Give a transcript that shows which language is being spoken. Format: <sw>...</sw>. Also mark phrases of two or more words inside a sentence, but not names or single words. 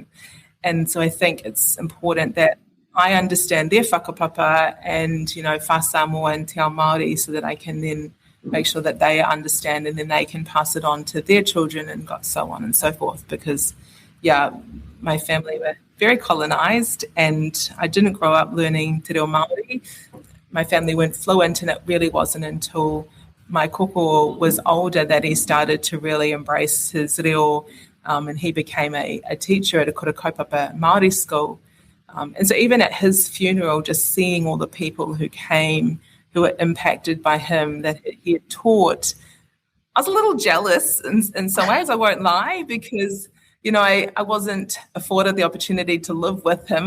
<en>And so I think it's important that I understand their whakapapa and, Wha Samoa and</en> <mi>Te Ao Māori,</mi> <en>so that I can then make sure that they understand, and then they can pass it on to their children and so on and so forth. Because, my family were very colonised, and I didn't grow up learning</en> <mi>te reo Māori.</mi> <en>My family weren't fluent, and it really wasn't until my koko was older that he started to really embrace his reo, and he became a teacher at a</en> <mi>kura kaupapa Māori</mi> <en>school. And so even at his funeral, just seeing all the people who came, who were impacted by him, that he had taught, I was a little jealous in some ways, I won't lie, because, I wasn't afforded the opportunity to live with him.</en>